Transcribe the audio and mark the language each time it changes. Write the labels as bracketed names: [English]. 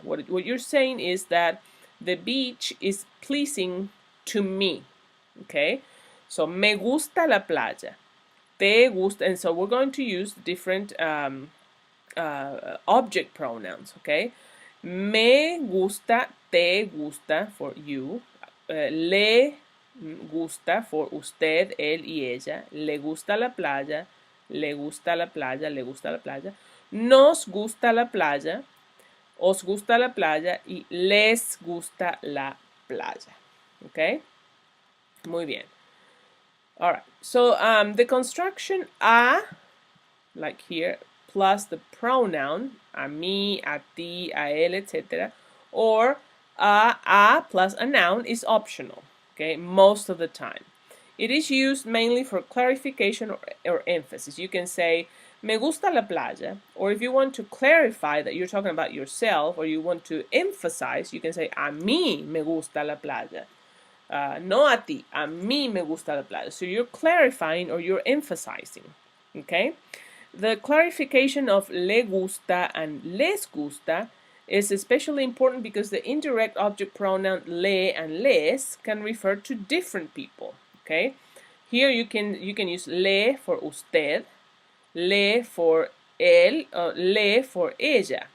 [English] What you're saying is that the beach is pleasing to me. Okay? So, [Spanish] me gusta la playa. Te gusta. [English] And so we're going to use different object pronouns. [Spanish] Okay? Me gusta, te gusta [English] for you. [Spanish] Le gusta [English] for [Spanish] usted, él y ella. Le gusta la playa. Le gusta la playa. Le gusta la playa. Nos gusta la playa. Os gusta la playa. Y les gusta la playa. [English] Okay? Muy bien. All right. So the construction a, like here, plus the pronoun [Spanish] a mí, a ti, a él, [English] etc. Or a plus a noun is optional, okay, most of the time. It is used mainly for clarification or emphasis. You can say, [Spanish] me gusta la playa, [English] or if you want to clarify that you're talking about yourself or you want to emphasize, you can say, [Spanish] a mí me gusta la playa. No a ti, a mí me gusta la playa. [English] So you're clarifying or you're emphasizing, okay? The clarification of le gusta and les gusta is especially important because the indirect object pronoun le and les can refer to different people. Okay, here you can use le for usted, le for él, le for ella.